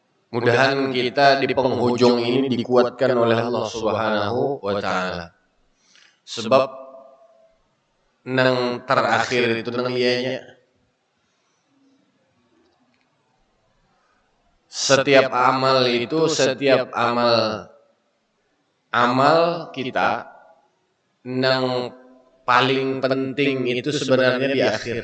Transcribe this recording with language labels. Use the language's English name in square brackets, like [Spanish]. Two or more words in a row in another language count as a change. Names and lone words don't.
[Indonesian] Mudahan kita di penghujung ini dikuatkan oleh Allah [Arabic] سبحانه وتعالى. [Banjar] Sebab nang terakhir itu nang ianya setiap amal kita nang paling penting itu sebenarnya di akhir.